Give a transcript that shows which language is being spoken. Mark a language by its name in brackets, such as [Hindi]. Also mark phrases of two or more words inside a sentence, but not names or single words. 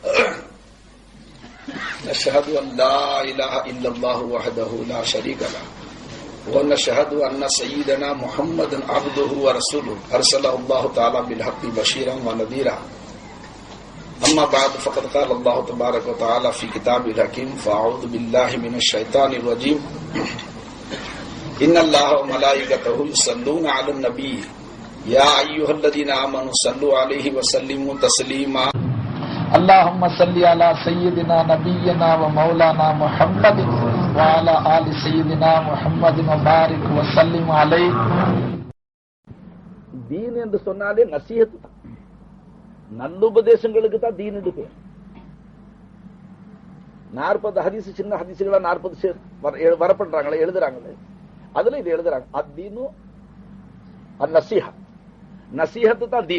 [Arabic] نشهد أن لا إله إلا الله وحده لا شريك له ونشهد أن سيدنا محمدا عبده ورسوله أرسله الله تعالى بالحق بشيرا ونذيرا أما بعد فقد قال الله تبارك وتعالى في كتابه الحكيم فأعوذ بالله من الشيطان الرجيم إن الله وملائكته يصلون على النبي يا أيها الذين آمنوا صلوا عليه وسلموا تسليما اللهم صل على سيدنا نبينا ومولانا محمد وعلى آل سيدنا محمد وبارك وسلم عليه. [Tamil] தீன் என்று சொன்னாலே நசீஹத் தான். நல்லுபதேசங்களுக்கு தான் தீன் என்று பேர். 40 ஹதீஸ் சின்ன ஹதீசுகளா 40 வரப்படுறாங்களே எழுதுறாங்களே, அதுல இது எழுதுறாங்க [Arabic] الدين النصيحة, [Tamil] நசீஹத்து தான் தீன்.